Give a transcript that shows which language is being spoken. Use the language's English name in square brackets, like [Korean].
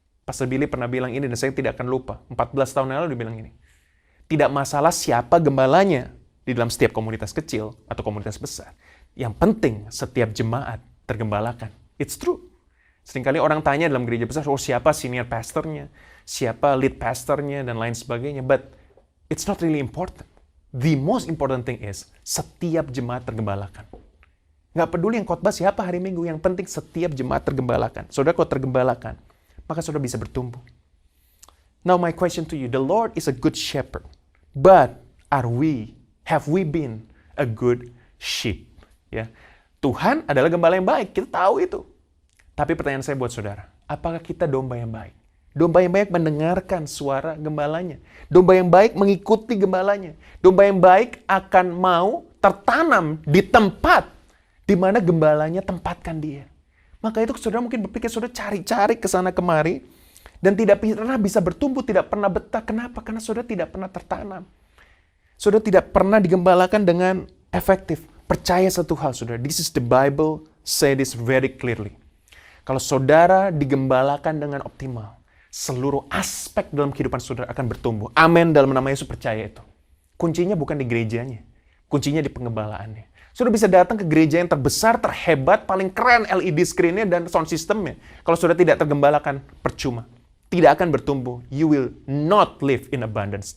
[Indonesian] Pastor Billy pernah bilang ini dan saya tidak akan lupa. 14 tahun yang lalu dia bilang ini. Tidak masalah siapa gembalanya, di dalam setiap komunitas kecil atau komunitas besar. Yang penting setiap jemaat tergembalakan. [English] It's true. [Indonesian] Seringkali orang tanya dalam gereja besar, oh siapa senior pastornya, siapa lead pastornya, dan lain sebagainya. [English] But it's not really important. The most important thing is [Indonesian] setiap jemaat tergembalakan. Nggak peduli yang khotbah siapa hari Minggu, yang penting setiap jemaat tergembalakan. Saudara kalau tergembalakan, maka saudara bisa bertumbuh. [English] Now my question to you, the Lord is a good shepherd, but have we been a good sheep? [Indonesian] Ya, Tuhan adalah gembala yang baik, kita tahu itu. Tapi pertanyaan saya buat saudara, apakah kita domba yang baik? Domba yang baik mendengarkan suara gembalanya. Domba yang baik mengikuti gembalanya. Domba yang baik akan mau tertanam di tempat di mana gembalanya tempatkan dia. Maka itu saudara mungkin berpikir, saudara cari-cari ke sana kemari, dan tidak pernah bisa bertumbuh, tidak pernah betah. Kenapa? Karena saudara tidak pernah tertanam. Saudara tidak pernah digembalakan dengan efektif. Percaya satu hal, saudara. [English] This is the Bible, say this very clearly. [Indonesian] Kalau saudara digembalakan dengan optimal, seluruh aspek dalam kehidupan saudara akan bertumbuh. Amin, dalam nama Yesus percaya itu. Kuncinya bukan di gerejanya. Kuncinya di pengembalaannya. Saudara bisa datang ke gereja yang terbesar, terhebat, paling keren LED screen-nya dan sound system-nya. Kalau saudara tidak tergembalakan, percuma. Tidak akan bertumbuh. [English] You will not live in abundance.